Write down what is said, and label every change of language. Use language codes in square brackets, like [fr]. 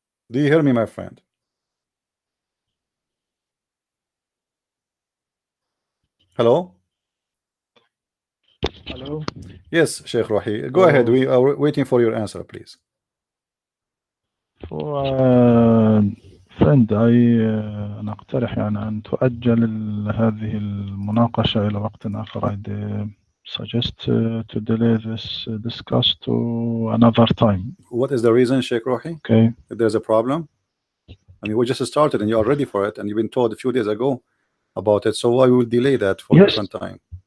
[en] Do you hear me, my friend? Hello? Hello. Yes, Sheikh Rohi. Go ahead. So We are waiting for your answer, please. for [ar] Friend, أنا أقترح يعني أن تؤجل هذه المناقشة إلى وقت آخر. [en] I suggest to delay this discuss to another time. What is the reason, Sheikh Rohi? Okay. If there's a problem? I mean, we just started and you are ready for it, and you've been told a few days ago about it. So why we will delay that for a Yes. different time?